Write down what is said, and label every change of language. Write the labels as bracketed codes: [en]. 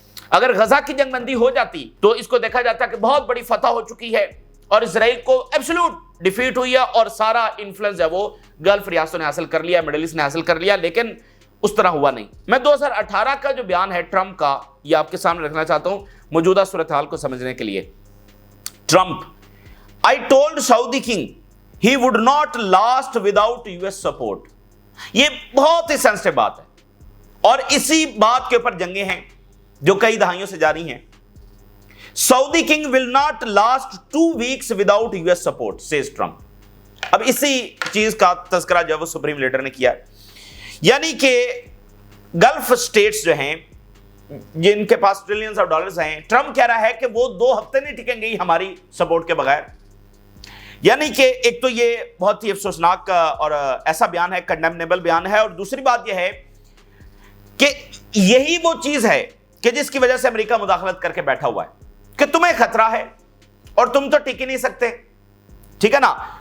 [ur] اگر غزہ کی جنگ بندی ہو جاتی تو اس کو دیکھا جاتا کہ بہت بڑی فتح ہو چکی ہے اور اسرائیل کو ایبسولوٹ ڈیفیٹ ہوئی ہے اور سارا انفلوئنس ہے وہ گلف ریاستوں نے حاصل کر لیا، مڈل ایسٹ نے حاصل کر لیا، لیکن اس طرح ہوا نہیں. میں 2018 کا جو بیان ہے ٹرمپ کا، یہ آپ کے سامنے رکھنا چاہتا ہوں موجودہ صورتحال کو سمجھنے کے لیے. [en] Trump: I told Saudi king he would not last without US support. [ur] یہ بہت ہی سینسٹیو بات ہے اور اسی بات کے اوپر جنگیں ہیں جو کئی دہائیوں سے جاری ہیں. [en] Saudi king will not last 2 weeks without US support, says Trump. [ur] اب اسی چیز کا تذکرہ جو وہ سپریم لیڈر نے کیا ہے، یعنی کہ گلف سٹیٹس جو ہیں جن کے پاس ٹریلینز آف ڈالرز ہیں، ٹرمپ کہہ رہا ہے کہ وہ 2 ہفتے نہیں ٹکیں گی ہماری سپورٹ کے بغیر. یعنی کہ ایک تو یہ بہت ہی افسوسناک اور ایسا بیان ہے، کنڈیمنیبل بیان ہے، اور دوسری بات یہ ہے کہ یہی وہ چیز ہے کہ جس کی وجہ سے امریکہ مداخلت کر کے بیٹھا ہوا ہے کہ تمہیں خطرہ ہے اور تم تو ٹک ہی نہیں سکتے، ٹھیک ہے نا.